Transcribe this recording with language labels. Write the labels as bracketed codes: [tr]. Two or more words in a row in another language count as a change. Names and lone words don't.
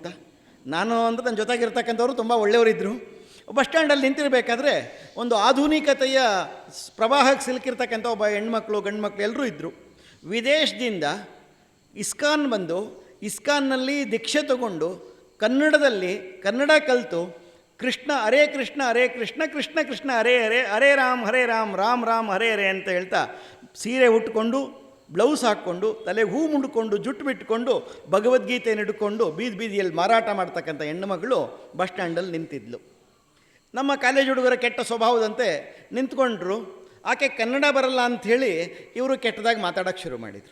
[kn] ನಾನು ಅಂದರೆ ನನ್ನ ಜೊತೆಗಿರ್ತಕ್ಕಂಥವ್ರು ತುಂಬ ಒಳ್ಳೆಯವರಿದ್ದರು. ಬಸ್ ಸ್ಟ್ಯಾಂಡಲ್ಲಿ ನಿಂತಿರಬೇಕಾದ್ರೆ ಒಂದು ಆಧುನಿಕತೆಯ ಪ್ರವಾಹಕ್ಕೆ ಸಿಲುಕಿರ್ತಕ್ಕಂಥ ಒಬ್ಬ ಹೆಣ್ಮಕ್ಳು ಗಂಡು ಮಕ್ಕಳು ಎಲ್ಲರೂ ಇದ್ದರು. ವಿದೇಶದಿಂದ ಇಸ್ಕಾನ್ ಬಂದು ಇಸ್ಕಾನ್ನಲ್ಲಿ ದೀಕ್ಷೆ ತಗೊಂಡು ಕನ್ನಡದಲ್ಲಿ ಕನ್ನಡ ಕಲಿತು [sa] ಕೃಷ್ಣ ಹರೇ ಕೃಷ್ಣ ಹರೇ ಕೃಷ್ಣ ಕೃಷ್ಣ ಕೃಷ್ಣ ಹರೇ ಹರೇ ಹರೇ ರಾಮ್ ರಾಮ್ ರಾಮ್ ಹರೇ ಹರೇ [kn] ಅಂತ ಹೇಳ್ತಾ ಸೀರೆ ಉಟ್ಕೊಂಡು ಬ್ಲೌಸ್ ಹಾಕ್ಕೊಂಡು ತಲೆಗೆ ಹೂ ಮುಂಡ್ಕೊಂಡು ಜುಟ್ಟು ಬಿಟ್ಕೊಂಡು ಭಗವದ್ಗೀತೆಯನ್ನು ಹಿಡ್ಕೊಂಡು ಬೀದಿಯಲ್ಲಿ ಮಾರಾಟ ಮಾಡ್ತಕ್ಕಂಥ ಹೆಣ್ಣುಮಗಳು ಬಸ್ ಸ್ಟ್ಯಾಂಡಲ್ಲಿ ನಿಂತಿದ್ಲು. ನಮ್ಮ ಕಾಲೇಜ್ ಹುಡುಗರ ಕೆಟ್ಟ ಸ್ವಭಾವದಂತೆ ನಿಂತ್ಕೊಂಡ್ರು. ಆಕೆ ಕನ್ನಡ ಬರಲ್ಲ ಅಂಥೇಳಿ ಇವರು ಕೆಟ್ಟದಾಗಿ ಮಾತಾಡೋಕ್ಕೆ ಶುರು ಮಾಡಿದರು.